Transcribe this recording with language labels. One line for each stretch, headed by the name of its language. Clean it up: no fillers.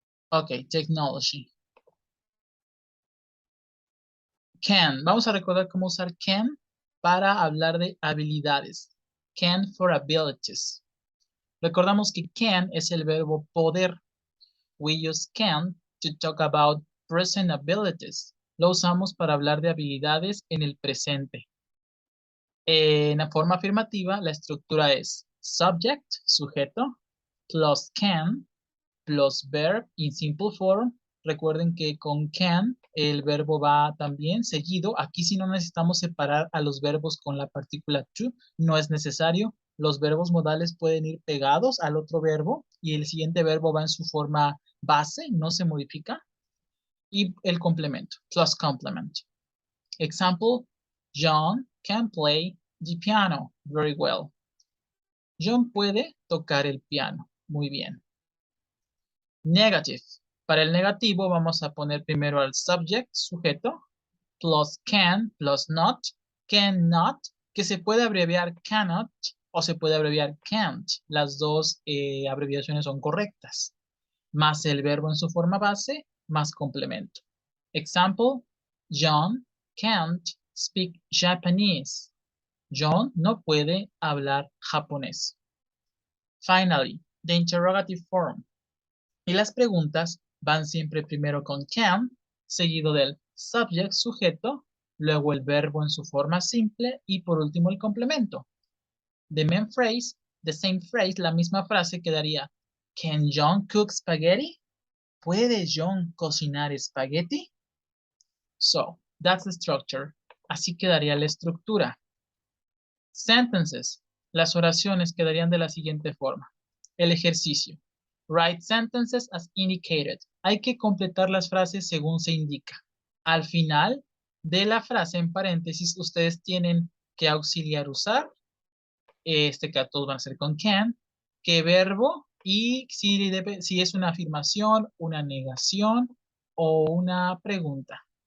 English: Ok, technology. Can.
Spanish: Vamos a recordar cómo usar can para hablar de habilidades.
English: Can for abilities.
Spanish: Recordamos que can es el verbo poder.
English: We use can to talk about present abilities.
Spanish: Lo usamos para hablar de habilidades en el presente. En la forma afirmativa, la estructura es
English: subject, sujeto, plus can, plus verb in simple form.
Spanish: Recuerden que con can el verbo va también seguido. Aquí sí no necesitamos separar a los verbos con la partícula to, no es necesario. Los verbos modales pueden ir pegados al otro verbo y el siguiente verbo va en su forma base, no se modifica. Y el complemento,
English: plus complement. Example, John can play the piano very well.
Spanish: John puede tocar el piano muy bien. Negative. Para el negativo vamos a poner primero al subject, sujeto, plus can, plus not, cannot, que se puede abreviar cannot o se puede abreviar can't. Las dos abreviaciones son correctas. Más el verbo en su forma base, más complemento.
English: Example, John can't speak Japanese.
Spanish: John no puede hablar japonés.
English: Finally, the interrogative form.
Spanish: Y las preguntas van siempre primero con can, seguido del subject, sujeto, luego el verbo en su forma simple y por último el complemento.
English: The main phrase, the same phrase,
Spanish: la misma frase quedaría,
English: Can John cook spaghetti?
Spanish: ¿Puede John cocinar espagueti?
English: So, that's the structure.
Spanish: Así quedaría la estructura. Sentences. Las oraciones quedarían de la siguiente forma. El ejercicio.
English: Write sentences as indicated.
Spanish: Hay que completar las frases según se indica. Al final de la frase en paréntesis, ustedes tienen que auxiliar usar. Que todos van a ser con can. ¿Qué verbo? Y si es una afirmación, una negación o una pregunta.